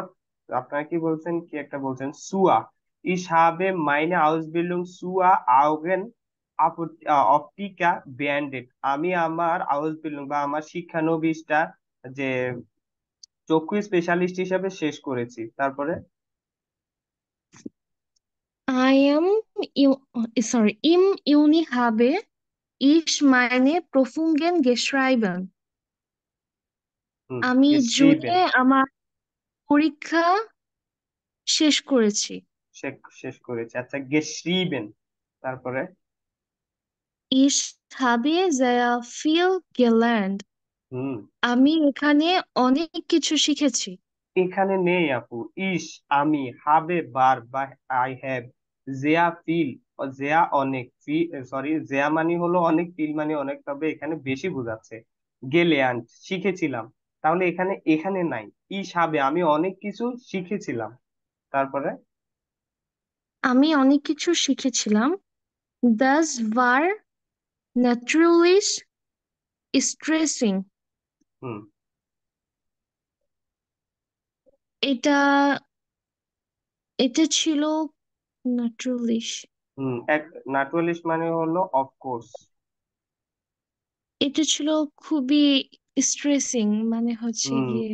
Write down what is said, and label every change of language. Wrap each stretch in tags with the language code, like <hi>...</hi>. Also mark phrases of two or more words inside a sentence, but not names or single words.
<bn>আপনারা কি বলছেন, কি একটা বলছেন, সুয়া।</bn> <de>ich habe meine Ausbildung zur Augen Optika beendet,</de> <bn>আমি আমার আউসবিল্ডিং বা আমার শিক্ষানবিশটা যে চক্ষু স্পেশালিস্ট হিসেবে শেষ করেছি। তারপরে</bn> <en>I am, sorry,</en> <de>im Juni habe ich meine Prüfungen geschrieben.</de> <bn>আমি</bn> <de>geschrieben,</de> <bn>জুনে আমার পরীক্ষা শেষ করেছি। শেষ করেছি। আচ্ছা, geschrieben। তারপরে</bn> <de>Ich habe sehr viel gelernt. হুম</de> <bn>আমি এখানে অনেক কিছু শিখেছি। এখানে নেই আপু। ইস, আমি,</bn> <de>habe war</de> <bn>বা</bn> <en>I have,</en> <de>sehr viel,</de> <bn>জেয়া অনেক, সরি, জেয়া মানে হলো অনেক, ফিল মানে অনেক, তবে এখানে বেশি বোঝাচ্ছে।</bn> <de>gelernt,</de> <bn>শিখেছিলাম। তাহলে এখানে এখানে নাই।</bn> <de>ich habe,</de> <bn>আমি অনেক কিছু শিখেছিলাম। তারপরে আমি অনেক কিছু শিখেছিলাম।</bn> <de>Das war natürlich স্ট্রেসিং, হুম</de> <bn>এটা এটা ছিল ন্যাচুরালিশ, এক ন্যাচুরালিস্ট মানে হলো অফকোর্স। এটা ছিল খুবই স্ট্রেসিং, মানে হচ্ছে গিয়ে</bn>